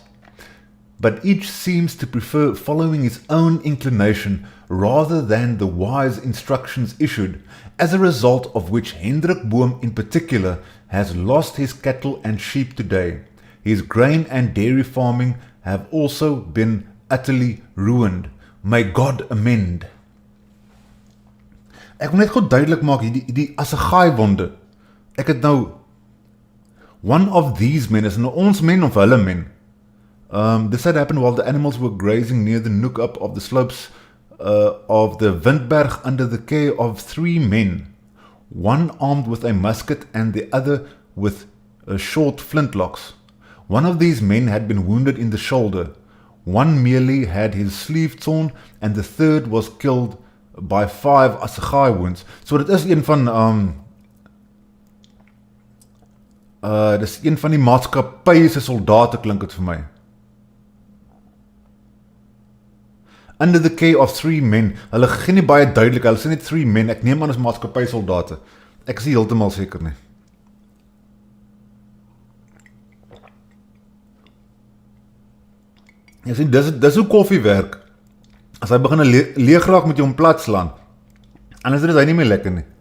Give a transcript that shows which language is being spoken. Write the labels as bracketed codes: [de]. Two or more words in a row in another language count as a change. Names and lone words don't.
[en] But each seems to prefer following his own inclination rather than the wise instructions issued, as a result of which Hendrik Boom in particular has lost his cattle and sheep today. His grain and dairy farming have also been utterly ruined. May God amend. [af] Ek wil net goed duidelik maak, die assegai wonde. Ek het nou, [en] one of these men, [af] is nou ons men of hulle men. [en] This had happened while the animals were grazing near the Nook-up of the slopes of the Windberg under the care of 3 men, one armed with a musket and the other with short flintlocks. One of these men had been wounded in the shoulder, one merely had his sleeve torn, and the third was killed by 5 assegai wounds. [af] So dit is een van dis een van die maatskappy se soldate, klink dit vir my. [en] Under the care of 3 men, [af] hulle gee nie baie duidelik, hulle sê net 3 men, ek neem aan as maatskappy soldate. Ek is nie heeltemal seker nie. Jy sien, dis hoe koffie werk. As hy begin leeg raak, moet jy hom plat slaan. Anders is hy nie meer lekker nie.